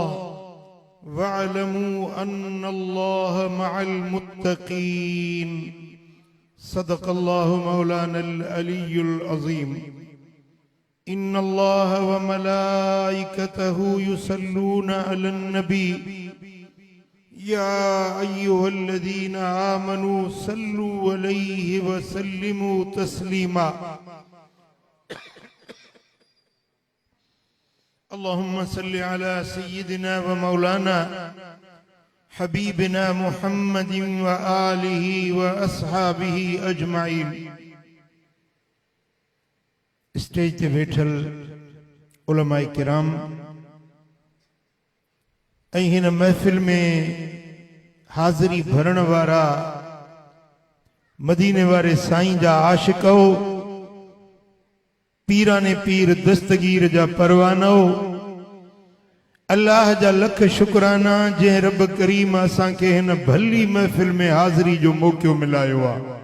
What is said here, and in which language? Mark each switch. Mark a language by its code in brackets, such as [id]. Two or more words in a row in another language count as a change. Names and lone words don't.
[ar] واعلموا أن الله مع المتقين صدق الله مولانا العلي العظيم إن الله وملائكته يصلون على النبي يا أيها الذين آمنوا صلوا عليه وسلموا تسليما اللهم صل على سيدنا ومولانا حبيبنا محمد وآله وأصحابه أجمعين [sd] स्टेज ते वेठल उलमाए किराम ऐं हिन महफ़िल में हाज़िरी भरण वारा मदीने वारे साईं जा आशिको पीराने पीर दस्तगीर जा परवानो अल्लाह जा लख शुक्राना जे रब करीम असां के हिन भली महफ़िल में हाज़िरी जो मौक़ो मिलायो आ।